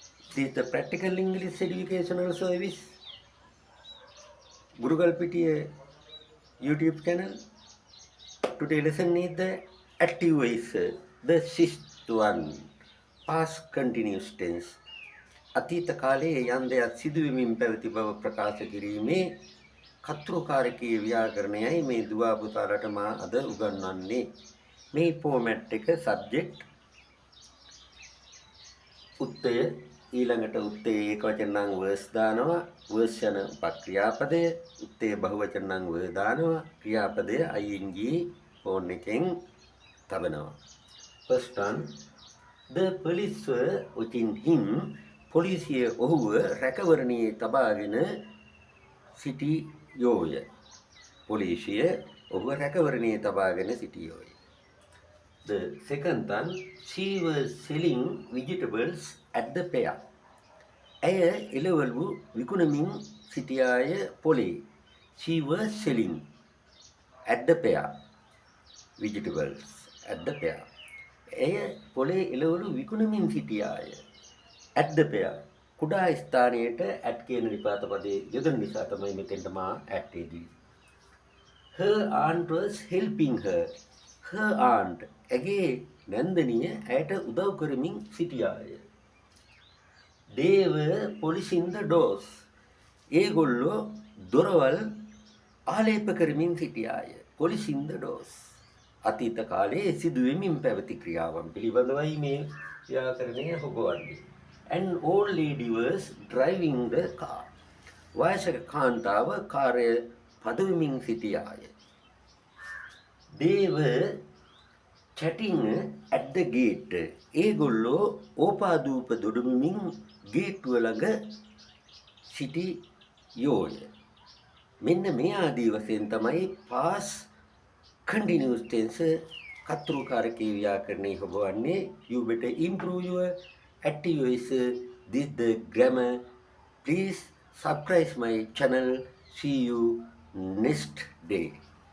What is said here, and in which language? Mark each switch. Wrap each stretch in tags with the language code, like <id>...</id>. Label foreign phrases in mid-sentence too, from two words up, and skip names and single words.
<en>This is the practical English educational service. Gurukul PTA YouTube channel. Today lesson is the active voice, the sixth one, past continuous tense.</en> <si>අතීත කාලයේ යම් දෙයක් සිදුවෙමින් පැවති බව ප්‍රකාශ කිරීමේ කතෘකාරකීය ව්‍යාකරණයයි මේ දුවා පුතාලට මා අද උගන්වන්නේ. මේ ෆෝමැට් එක සබ්ජෙක්ට් උත්තය ඊළඟට උත්තේ ඒකවචන නම් වර්ස් දානවා, වර්ස් යන උපක්‍රියාපදය, උත්තේ බහුවචන නම් වර් දානවා, ක්‍රියාපදය ing ෆෝන් එකෙන් තබනවා.</si> <en>First one, the police were watching him.</en> <si>පොලිසිය ඔහුව රැකවරණයේ තබාගෙන සිටියෝය. පොලිසිය ඔහුව රැකවරණයේ තබාගෙන සිටියෝය.</si> <en>The second one, she was selling vegetables at the fair.</en> <si>ඇය එළවලු විකුණමින් සිටියාය පොලේ.</si> <en>She was selling at the fair vegetables at the fair.</en> <si>ඇය පොලේ එළවලු විකුණමින් සිටියාය.</si> <en>At the fair.</en> <si>කුඩා ස්ථානයට at කියන නිපාත පදයේ යොදන නිසා තමයි මෙතෙන්ට මා at එදී.</si> <en>Her aunt was helping her. Her aunt</en> <si>ඇගේ නැන්දනිය ඇයට උදව් කරමින් සිටියාය.</si> <en>They were polishing the doors.</en> <si>ඒගොල්ලෝ දොරවල් ආලේප කරමින් සිටියාය.</si> <en>Polishing the doors.</en> <si>අතීත කාලයේ සිදුවෙමින් පැවති ක්‍රියාවන් පිළිබඳවයි මේ ව්‍යාකරණය හොබවන්නේ.</si> <en>An old lady was driving the car.</en> <si>වයසක කාන්තාව කාර්ය පදවමින් සිටියාය.</si> <en>They were chatting at the gate.</en> <si>ඒගොල්ලෝ ඕපාදූප දොඩමින් ගේට්ටුව ළඟ සිටියෝය. මෙන්න මේ ආදී වශයෙන් තමයි</si> <en>past continuous tense</en> <si>කතෘකාරකීය ව්‍යාකරණය හොබවන්නේ.</si> <en>You better improve your active voice. This the grammar. Please subscribe my channel. See you next day.</en>